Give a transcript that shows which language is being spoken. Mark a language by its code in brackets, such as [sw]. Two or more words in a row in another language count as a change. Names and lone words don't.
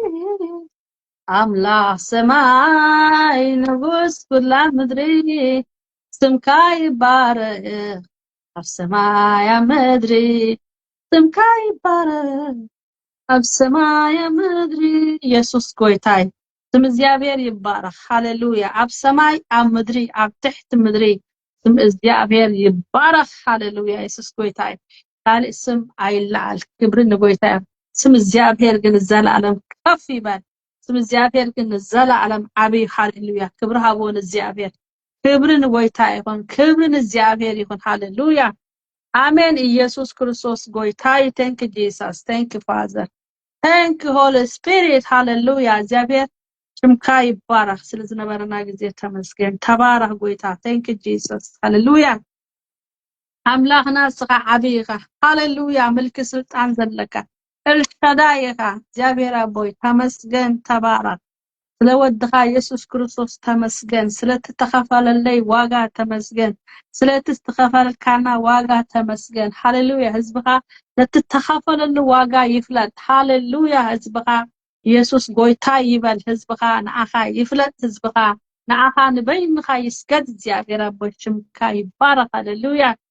[ti] አምላክ ሰማይ ንጉስ ኩላ ምድሪ ስምካ ይባረክ ኣብ ሰማይ ኣብ ምድሪ ስምካ ይባረክ ኣብ ሰማይ ኣብ ምድሪ ኢየሱስ ጎይታይ ስም እግዚአብሔር ይባረክ ሃሌሉያ ኣብ ሰማይ ኣብ ምድሪ ኣብ ትሕት ምድሪ ስም እግዚአብሔር ይባረክ ሃሌሉያ ኢየሱስ ጎይታይ ካልእ ስም አይላል ክብርን ጎይታይ ስም እግዚአብሔር ግን ዘላለም ከፍ ይበል ስም እግዚአብሔር ግን ዘላለም ዓቢ ሃሌሉያ ክብር ሃቦን እግዚአብሔር ክብርን ጎይታይ ይሁን ክብርን እግዚአብሔር ይሁን ሃሌሉያ አሜን ኢየሱስ ክርስቶስ ጎይታይ [en] thank you Jesus thank you Father thank you Holy [ti] Spirit ሃሌሉያ እግዚአብሔር ስምካ ይባረክ ስለዝነበረና ጊዜ ተመስገን ተባረክ ጎይታ [en] thank you Jesus [ti] ሃሌሉያ አምላክና ስኻ ዓቢኻ ሃሌሉያ መልክ ስልጣን ዘለካ ኤልሻዳይኻ እግዚአብሔር አቦይ ተመስገን ተባረክ ስለወድኻ ኢየሱስ ክርስቶስ ተመስገን ስለተተኸፈለለይ ዋጋ ተመስገን ስለተተኸፈልካና ዋጋ ተመስገን ሃሌሉያ ህዝብኻ ለተተኸፈለሉ ዋጋ ይፍለጥ ሃሌሉያ ህዝብኻ ኢየሱስ ጎይታ ይበል ህዝብኻ ንኣኻ ይፍለጥ ህዝብኻ ንኣኻ ንበይንኻ ይስገድ እግዚአብሔር አቦችምካ ይባረክ ሃሌሉያ